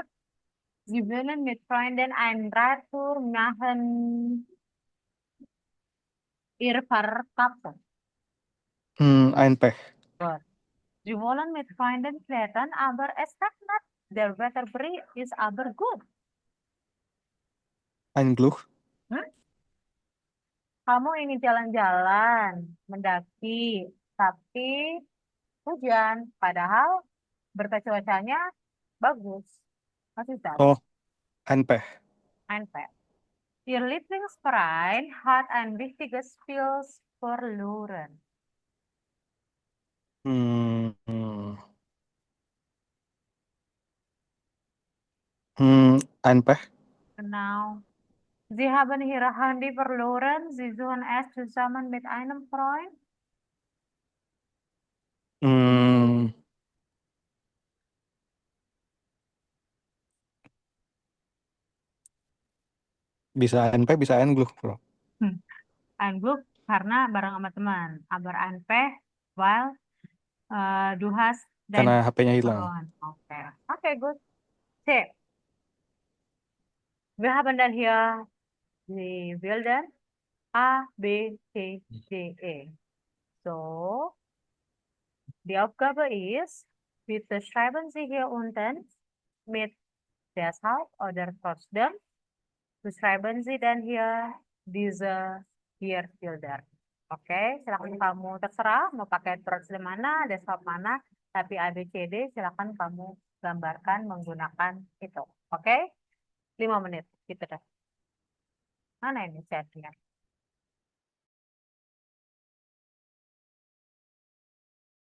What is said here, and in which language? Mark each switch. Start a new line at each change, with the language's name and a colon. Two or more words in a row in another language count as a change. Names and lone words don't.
German: Sie wollen mit Freunden einen Radtour machen. Ihr Verkappen. Ein Pech. Gut. Sie wollen mit Freunden klettern, aber es regnet. Der Wetterbericht ist aber gut. Ein Glück.
Indonesian: Kamu ingin jalan-jalan, mendaki, tapi hujan. Padahal berita cuacanya bagus. Masih das?
German: Oh, ein Pech. Ein Pech. Ihr Lieblingsverein hat ein wichtiges Spiel verloren. Ein Pech. Genau. Sie haben ihre Handy verloren. Sie suchen es zusammen mit einem Freund.
Indonesian: Bisa
German: ein Pech,
Indonesian: bisa
German: ein Glück,
Indonesian: Bro.
German: Ein Glück
Indonesian: karena bareng sama teman.
German: Aber ein Pech, weil du hast
Indonesian: Karena
German: dein
Indonesian: HP-nya hilang.
German: verloren. Oke. Oke, gut. Sip. Wir haben dann hier die Bilder A, B, C, D, E. So, die Aufgabe ist, bitte schreiben Sie hier unten mit deshalb oder trotzdem. Beschreiben Sie dann hier diese vier Bilder.
Indonesian: Oke, silakan kamu terserah mau pakai trotzdem mana, deshalb mana, tapi ABCD silakan kamu gambarkan menggunakan itu. Oke, 5 menit gitu deh. Mana ini chatnya?